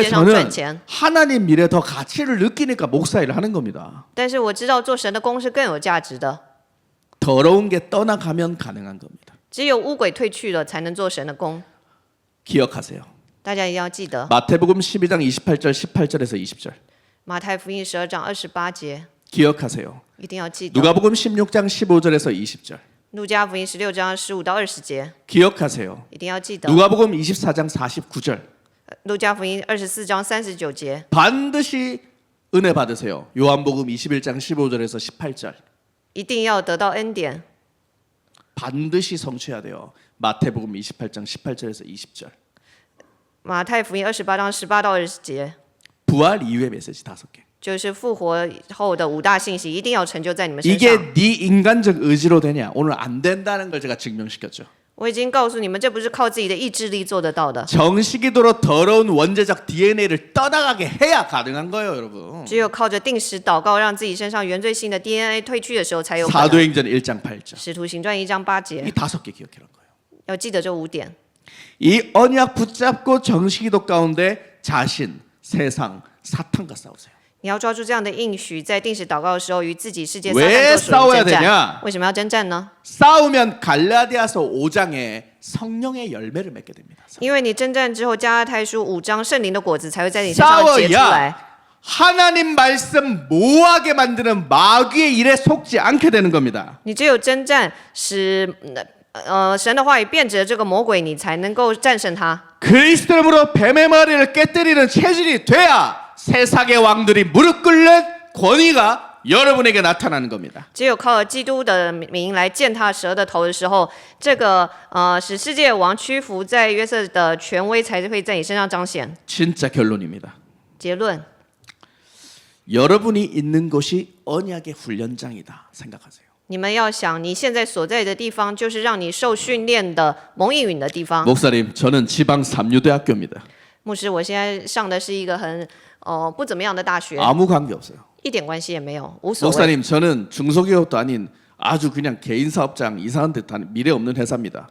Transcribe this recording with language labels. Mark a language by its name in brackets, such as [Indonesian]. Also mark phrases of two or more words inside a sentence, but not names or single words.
[Chinese] 界上赚 [Korean] 저는 [Chinese] 钱。 [Korean] 하나님 일에 더 가치를 느끼니까 목사 일을 하는 겁니다. [Chinese] 但是我知道做神的工是更有价值的， [Korean] 더러운 게 떠나가면 가능한 겁니다. [Chinese] 只有污鬼退去了，才能做神的工。 [Korean] 기억하세요. [Chinese] 大家一定要记得， [Korean] 마태복음 12장 28절 18절에서 20절. [Chinese] 马太福音12章28节， [Korean] 기억하세요. [Chinese] 一定要记得。 [Korean] 누가복음 16장 15절에서 20절. [Chinese] 路加福音16章15到20节， [Korean] 기억하세요. [Chinese] 一定要记得。 [Korean] 누가복음 24장 49절. [Chinese] 路加福音24章39节， [Korean] 반드시 은혜 받으세요. 요한복음 21장 15절에서 18절. [Chinese] 一定要得到恩典。 [Korean] 반드시 성취해야 돼요. 마태복음 28장 18절에서 20절. [Chinese] 马太福音28章18到20节， [Korean] 부활 이후의 메시지 5개. [Chinese] 就是复活后的5大信息，一定要成就在你们身上。 [Korean] 이게 네 인간적 의지로 되냐? 오늘 안 된다는 걸 제가 증명시켰죠. [Chinese] 我已经告诉你们，这不是靠自己的意志力做得到的， [Korean] 정식이도록 더러운 원죄적 DNA를 떠나가게 해야 가능한 거예요, 여러분. [Chinese] 只有靠着定时祷告，让自己身上原罪性的 DNA 退去的时候，才有可能。 [Korean] 사도행전 1장 8절. [Chinese] 使徒行传1章8 [Korean] 이 [Chinese] 节， [Korean] 5개 기억해란 거예요. [Chinese] 要记得这5点。 [Korean] 이 언약 붙잡고 정식이도 가운데 자신, 세상, 사탄과 싸우세요. [Chinese] 你要抓住这样的应许，在定时祷告的时候，与自己世界撒 [Korean] 왜 [Chinese] 旦做属灵 [Korean] 싸워야 [Chinese] 征战。 [Korean] 되냐? [Chinese] 为什么要征战呢？ [Korean] 싸우면 갈라디아서 5장에 성령의 열매를 맺게 됩니다. [Chinese] 因为你征战之后，加拉太书5章圣灵的果子才会在你身上结出来。 [Korean] 싸워야 하나님 말씀 모호하게 만드는 마귀의 일에 속지 않게 되는 겁니다. [Chinese] 你只有征战，使神的话语变质了这个魔鬼，你才能够战胜他。 [Korean] 그리스도 이름으로 뱀의 머리를 깨뜨리는 체질이 돼야 세상의 왕들이 무릎 꿇는 권위가 여러분에게 나타나는 겁니다. [Chinese] 只有靠基督的名来践踏蛇的头的时候，这个使世界王屈服在约瑟的权威才会在你身上彰显。 [Korean] 진짜 결론입니다. [Chinese] 结论， [Korean] 여러분이 있는 곳이 언약의 훈련장이다 생각하세요. [Chinese] 你们要想，你现在所在的地方，就是让你受训练的蒙应允的地方。 [Korean] 목사님, 저는 지방 삼류대학교입니다. [Chinese] 牧师，我现在上的是一个很不怎么样的大学， [Korean] 아무 관계 없어요. [Chinese] 一点关系也没有，无所谓。 [Korean] 목사님, 저는 중소기업도 아닌 아주 그냥 개인 사업장 이상한 듯한 미래 없는 회사입니다.